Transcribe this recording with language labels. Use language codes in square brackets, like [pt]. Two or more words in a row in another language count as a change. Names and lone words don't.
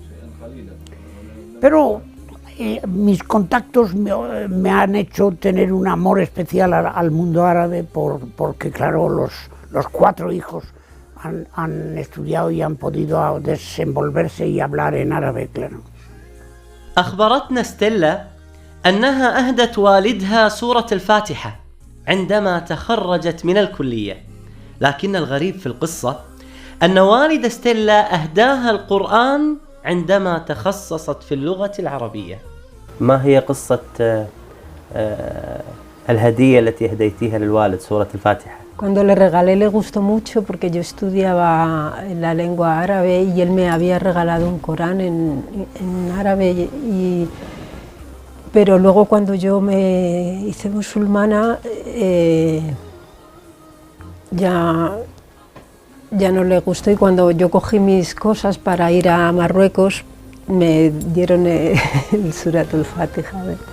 [es] Pero mis contactos me han hecho tener un amor especial al mundo árabe porque, claro, los 4 hijos han estudiado y han podido desenvolverse y hablar en árabe, claro. [ar] أخبرتنا ستيلا أنها أهدت والدها سورة الفاتحة عندما تخرجت من الكلية، لكن الغريب في القصة أن والد ستيلا أهداها القرآن عندما تخصصت في اللغة العربية. ما هي قصة الهدية التي أهديتيها للوالد سورة الفاتحة؟ [es] Cuando le regalé le gustó mucho porque yo estudiaba la lengua árabe y él me había regalado un Corán en árabe, pero luego cuando yo me hice musulmana ya no le gustó, y cuando yo cogí mis cosas para ir a Marruecos me dieron el Suratul Fatiha.